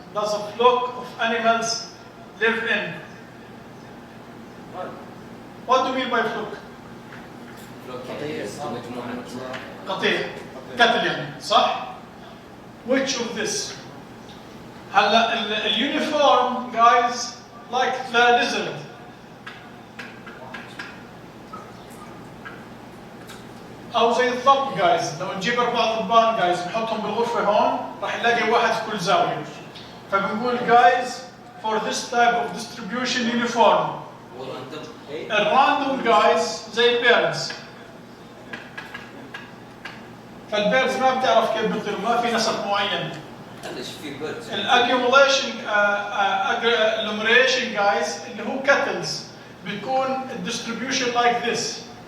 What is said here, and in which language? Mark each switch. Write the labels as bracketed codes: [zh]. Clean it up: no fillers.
[en] does a flock of animals live in? What do you mean by flock? [ar] مجموعة قطيع كتل يعني صح؟ [en] Which of this? [ar] هلا اليونيفورم [en] guys like the lizard. [ar] أو زي الضب guys، لو نجيب 4 ضبان guys نحطهم بالغرفة هون راح نلاقي واحد في كل زاوية. فبنقول [en] guys for this type of distribution uniform. [ar] الراندوم guys زي البيردز. فالبيردز ما بتعرف كيف بيطيروا، ما في نسق معين. الاجلومريشن جايز اللي هو كاتلز بيكون الديستريبيوشن لايك ذس.